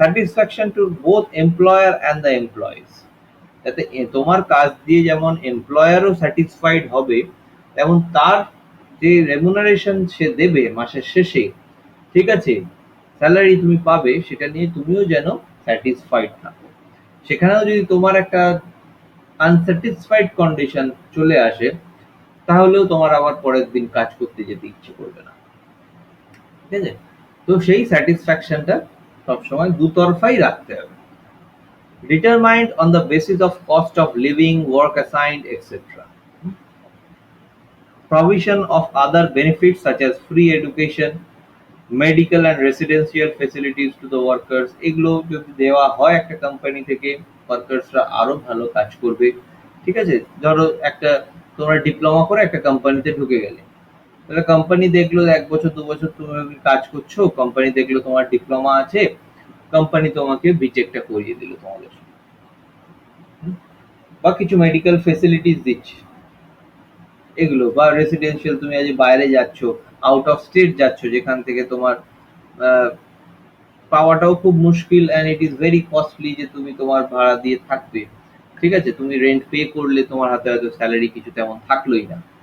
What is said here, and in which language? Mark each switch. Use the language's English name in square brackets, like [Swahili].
[Bangla] Satisfaction to both employer and the employees, যাতে তোমার কাজ দিয়ে যেমন এমপ্লয়ারও স্যাটিসফাইড হবে, তেমন তার যে রেমুনারেশন সে দেবে মাসের শেষে, ঠিক আছে, স্যালারি তুমি পাবে, সেটা নিয়ে তুমিও যেন স্যাটিসফাইড থাকো। সেখানেও যদি তোমার একটা আনস্যাটিসফাইড কন্ডিশন চলে আসে, তাহলেও তোমার আবার পরের দিন কাজ করতে যেতে ইচ্ছে করবে না, ঠিক আছে। তো সেই স্যাটিসফ্যাকশনটা সবসময় দুতরফাই রাখতে হবে। [English] Determined on the basis of cost of living, work assigned, etc. Provision of other benefits such as free education, medical and residential facilities to the workers, [Bangla] এগুলো যদি দেওয়া হয় একটা কোম্পানি থেকে, ওয়ার্কার্সরা আরো ভালো কাজ করবে, ঠিক আছে। ধরো একটা তোমরা ডিপ্লোমা করে একটা কোম্পানিতে ঢুকে গেলে, তাহলে কোম্পানি দেখলো 1 বছর 2 বছর তুমি কাজ করছো, কোম্পানি দেখলো তোমার ডিপ্লোমা আছে, কোম্পানি তোমাকে বিটেকটা করিয়ে দিল তোমাদের, বা কিছু মেডিকেল ফেসিলিটিস দিচ্ছে এগুলো, বা রেসিডেন্সিয়াল, তুমি আজ বাইরে যাচ্ছ, আউট অফ স্টেট যাচ্ছ, যেখান থেকে তোমার পাওয়াটাও খুব মুশকিল, [English] and it is very costly [Bangla] যে তুমি তোমার ভাড়া দিয়ে থাকবে, ঠিক আছে, তুমি রেন্ট পে করলে তোমার হাতে হয়তো স্যালারি কিছু তেমন থাকলোই না।